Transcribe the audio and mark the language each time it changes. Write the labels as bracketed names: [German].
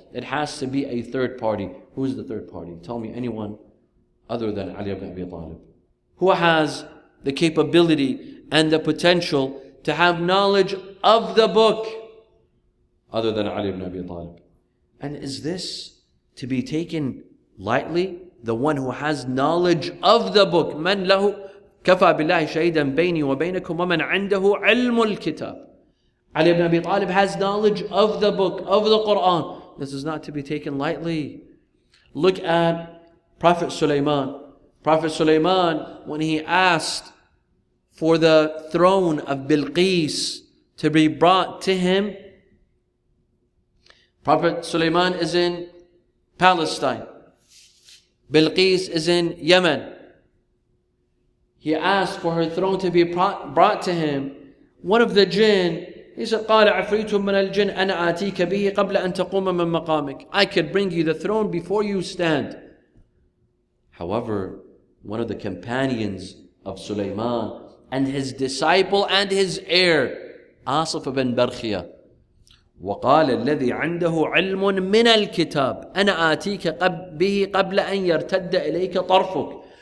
[English] It has to be a third party. Who is the third party? Tell me anyone other than Ali ibn Abi Talib. Who has the capability and the potential to have knowledge of the book other than Ali ibn Abi Talib? And is this to be taken lightly? The one who has knowledge of the book. [Arabic] Man lahu كفى بالله شهيدا بيني وبينكم ومن عنده علم الكتاب. [English] Ali ibn Abi Talib has knowledge of the book, of the Quran. This is not to be taken lightly. Look at Prophet Sulaiman. Prophet Sulaiman, when he asked for the throne of Bilqis to be brought to him, Prophet Sulaiman is in Palestine. Bilqis is in Yemen. He asked for her throne to be brought to him. One of the jinn, he said, [Arabic] قال عفريت من الجن أنا آتيك به قبل أن تقوم من مقامك. [English] I could bring you the throne before you stand. However, one of the companions of Sulaiman and his disciple and his heir, Asif ibn Barkhia, [Arabic] وقال الذي عنده علم من الكتاب أنا آتيك به قبل أن يرتد إليك طرفك.